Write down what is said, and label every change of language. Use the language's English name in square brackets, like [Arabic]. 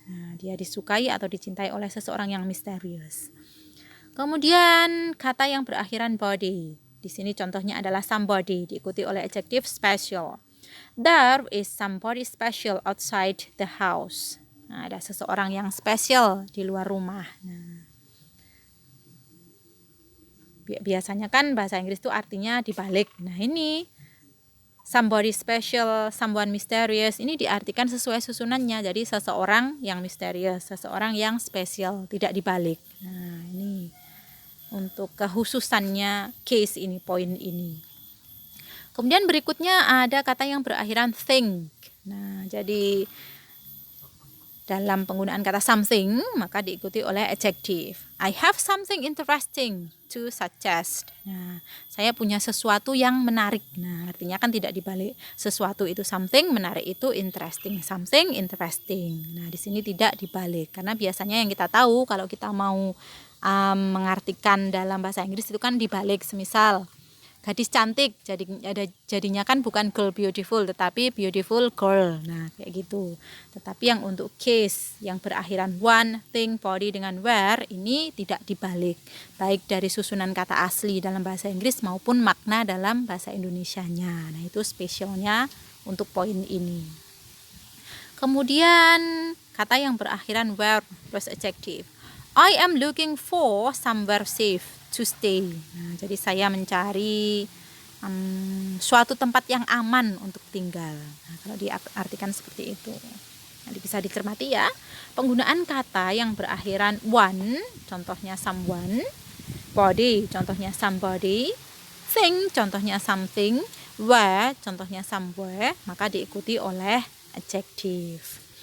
[Indonesian] Nah, dia disukai atau dicintai oleh seseorang yang misterius. Kemudian kata yang berakhiran body. Di sini contohnya adalah somebody, diikuti oleh adjective special. [English] There is somebody special outside the house. [Indonesian] Nah, ada seseorang yang spesial di luar rumah. Nah, biasanya kan bahasa Inggris itu artinya dibalik. Nah, ini somebody special, someone mysterious, ini diartikan sesuai susunannya. Jadi seseorang yang misterius, seseorang yang spesial, tidak dibalik. Nah, ini untuk kekhususannya case ini, poin ini. Kemudian berikutnya ada kata yang berakhiran think. Nah, jadi dalam penggunaan kata something, maka diikuti oleh adjective. [English] I have something interesting to suggest. [Indonesian] Nah, saya punya sesuatu yang menarik. Nah, artinya kan tidak dibalik. Sesuatu itu something, menarik itu interesting. Something interesting. Nah, di sini tidak dibalik. Karena biasanya yang kita tahu kalau kita mau mengartikan dalam bahasa Inggris itu kan dibalik. Semisal gadis cantik, jadinya kan bukan girl beautiful tetapi beautiful girl. Nah, kayak gitu. Tetapi yang untuk case yang berakhiran one, thing, body dengan where ini tidak dibalik, baik dari susunan kata asli dalam bahasa Inggris maupun makna dalam bahasa Indonesianya. Nah, itu spesialnya untuk poin ini. Kemudian kata yang berakhiran where plus adjective. [English] I am looking for somewhere safe to stay. [Indonesian] Nah, jadi saya mencari suatu tempat yang aman untuk tinggal. Nah, kalau diartikan seperti itu. Nanti bisa dicermati ya. Penggunaan kata yang berakhiran one, contohnya someone, body, contohnya somebody, thing, contohnya something, where, contohnya somewhere, maka diikuti oleh adjective.